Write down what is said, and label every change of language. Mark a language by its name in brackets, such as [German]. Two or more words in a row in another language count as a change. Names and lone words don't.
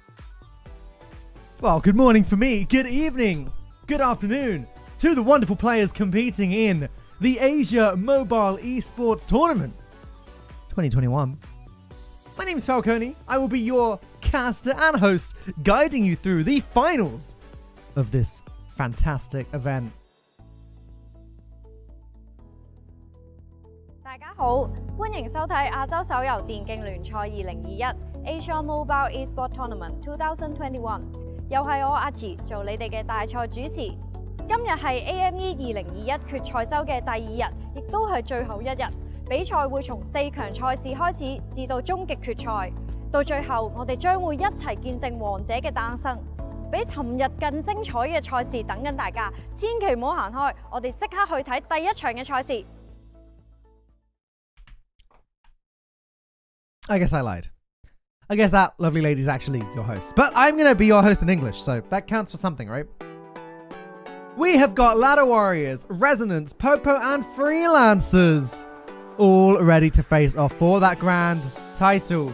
[English] Well, good morning for me, good evening, good afternoon to the wonderful players competing in the Asia Mobile Esports Tournament 2021. My name is Falcone. I will be your caster and host, guiding you through the finals of this fantastic event. [Cantonese] 大家好，歡迎收睇亞洲手遊電競聯賽2021 Asia Mobile Esports Tournament 2021，又係我阿 G 做你哋嘅大賽主持。今日係 AME 2021決賽周嘅第二日，亦都係最後一日。比賽會從4強賽事開始，至到終極決賽。到最後，我哋將會一齊見證王者嘅誕生。比尋日更精彩嘅賽事等緊大家，千祈唔好行開，我哋即刻去睇第一場嘅賽事。 [English] I guess I lied. I guess that lovely lady is actually your host. But I'm going to be your host in English, so that counts for something, right? We have got Ladder Warriors, Resonance, Popo, and Freelancers all ready to face off for that grand title.